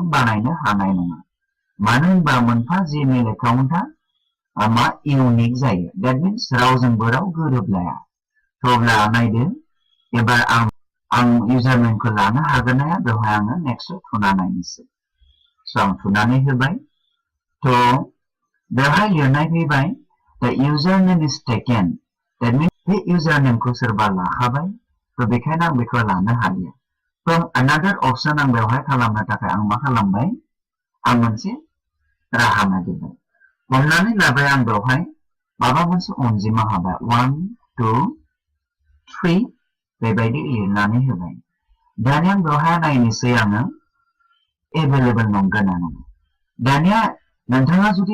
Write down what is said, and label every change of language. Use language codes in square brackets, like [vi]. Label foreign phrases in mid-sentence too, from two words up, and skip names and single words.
[brx] बानायनो हानाय नङा मानो होनबा मोनफा जिमेल एकाउन्टआ इउनिक जायो [en] that means [brx] रावजोंबो राव गोरोबलाया अब्ला नायदो एबार आं इउजार नेमखौ लानो हागोन ना हाया बेवहाय आङो नेक्स्ट थुना नायनोसै स' आं थुनानै होबाय थ' बेवहाय लिरनाय फैबाय [en] the username is taken that means [brx] बे इउजार नेमखौ सोरबा लाखाबाय थ' बेखायनो आं बेखौ लानो हालिया [en] from another option [brx] आं बेवहाय खालामनो थाखाय आं मा खालामबाय आं मोनसे राहा नागिरबाय हमनानै लाबाय आं बेवहाय माबा मोनसे अनजिमा हाबाय 1 2 3 बेबायदि लिरनानै होबाय दानिया आं बेवहाय नायनोसै आङो एभेलेबल नंगोना नङा दानिया नोंथाङा जुदि